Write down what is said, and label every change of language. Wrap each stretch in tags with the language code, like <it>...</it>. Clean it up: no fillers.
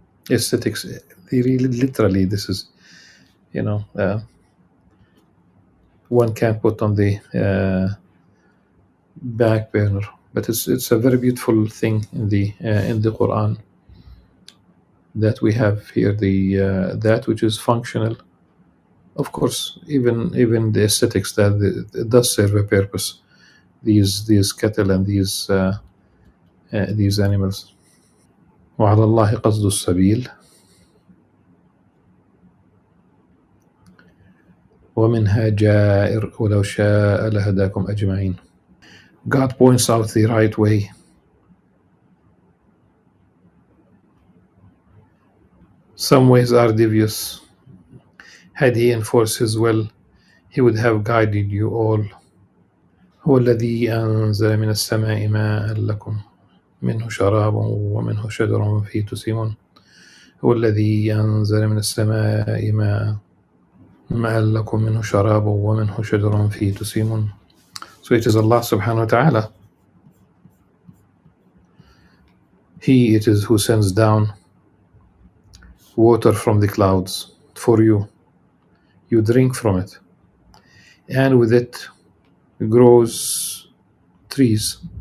<en>Aesthetics, they really literally, this is, one can put on the back burner, but it's a very beautiful thing in the Quran that we have here, the that which is functional. Of course, even the aesthetics, that it does serve a purpose. These cattle and these animals.</en> <ar>وعلى الله قصد السبيل ومنها جائر ولو شاء لهداكم أجمعين.</ar> <en>God points out the right way. Some ways are devious. Had he enforced his will, he would have guided you all.</en> <ar>هو الذي أنزل من السماء ماء لكم منه شراب ومنه شجر فيه تسيمون. هو الذي أنزل من السماء ماء لكم منه شراب ومنه شجر فيه تسيمون.</ar> <en>So it is Allah subhanahu wa ta'ala. He it is who sends down water from the clouds for you. You drink from it, and with it grows trees.</en>